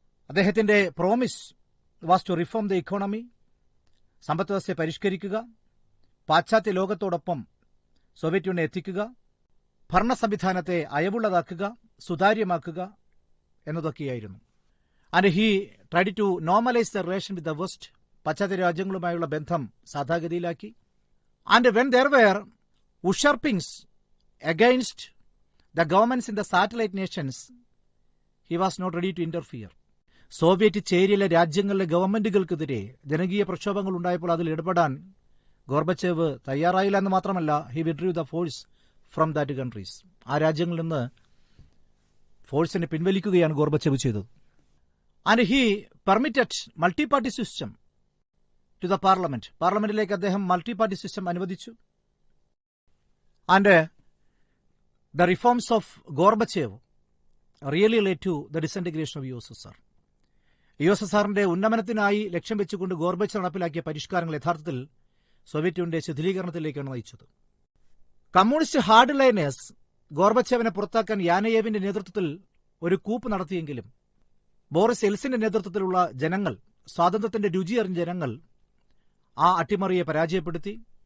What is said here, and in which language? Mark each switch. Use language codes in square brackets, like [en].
[ml] അദ്ദേഹത്തിന്റെ [en] Promise was to reform the economy. [ml] സമ്പദ് വ്യവസ്ഥയെ പരിഷ്കരിക്കുക, പാശ്ചാത്യ ലോകത്തോടൊപ്പം സോവിയറ്റ് യൂണിയനെ എത്തിക്കുക, ഭരണ സംവിധാനത്തെ അയവുള്ളതാക്കുക, സുതാര്യമാക്കുക എന്നതൊക്കെയായിരുന്നു. [en] And he tried to normalise the relation with the west. [ml] പാശ്ചാത്യ രാജ്യങ്ങളുമായുള്ള ബന്ധം സാധാഗതിയിലാക്കി. [en] And when there were uprisings against the governments in the satellite nations, he was not ready to interfere. [ml] Soviet ചേരിയിലെ രാജ്യങ്ങളിലെ ഗവൺമെന്റുകൾക്കെതിരെ ജനകീയ പ്രക്ഷോഭങ്ങൾ ഉണ്ടായപ്പോൾ അതിൽ ഇടപെടാൻ ഗോർബച്ചേവ് തയ്യാറായില്ല എന്ന് മാത്രമല്ല, [en] He withdrew the force from that countries. [ml] ആ രാജ്യങ്ങളിൽ നിന്ന് ഫോഴ്സിനെ പിൻവലിക്കുകയാണ് ഗോർബച്ചേവ് ചെയ്തത്. [en] And he permitted multi party system to the parliament. [ml] പാർലമെന്റിലേക്ക് അദ്ദേഹം മൾട്ടി പാർട്ടി സിസ്റ്റം അനുവദിച്ചു. [en] And the reforms of Gorbachev really led to the disintegration of USSR. [ml] USSRന്റെ ഉന്നമനത്തിനായി ലക്ഷ്യം വെച്ചുകൊണ്ട് ഗോർബച്ചേവ് നടപ്പിലാക്കിയ പരിഷ്കാരങ്ങൾ യഥാർത്ഥത്തിൽ സോവിയറ്റ് യൂണിയന്റെ ശിഥിലീകരണത്തിലേക്കാണ് നയിച്ചത്. കമ്മ്യൂണിസ്റ്റ് ഹാർഡ് ലൈനേഴ്സ് ഗോർബച്ചേവിനെ പുറത്താക്കാൻ യാനയേവിന്റെ നേതൃത്വത്തിൽ ഒരു കൂപ്പ് നടത്തിയെങ്കിലും ബോറിസ് എൽസിന്റെ നേതൃത്വത്തിലുള്ള ജനങ്ങൾ, സ്വാതന്ത്ര്യത്തിന്റെ രുചിയറിഞ്ഞ ജനങ്ങൾ ആ അട്ടിമറിയെ പരാജയപ്പെടുത്തി.